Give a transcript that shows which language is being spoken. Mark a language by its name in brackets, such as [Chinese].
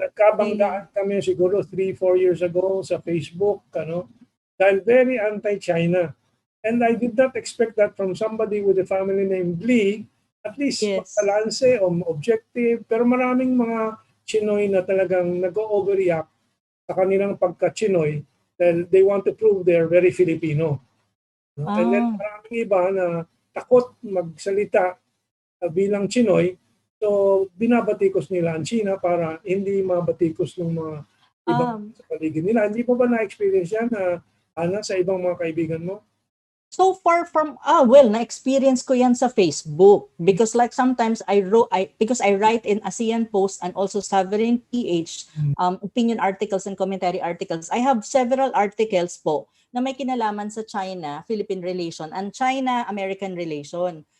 [Filipino] nagkabanggaan kami siguro 3-4 years ago sa Facebook, dahil [English] very anti-China. And I did not expect that from somebody with a family named Lee, at least balanse o objective, [Filipino] pero maraming mga Chinoy na talagang nag-overreact sa kanilang pagka-Chinoy dahil [English] they want to prove they're very Filipino. [Filipino] And then maraming iba na takot magsalita bilang Chinoy, so binabatikos nila ang China para hindi mabatikos ng mga ibang sa paligid nila. Hindi mo ba na-experience yan, Ana, sa ibang mga kaibigan mo? [English] So far from [Filipino] na-experience ko yan sa [English] Facebook because like sometimes because I write in ASEAN Post and also Sovereign PH opinion articles and commentary articles. I have several articles [Filipino] po na may kinalaman sa [English] China-Philippine relation and China-American relation.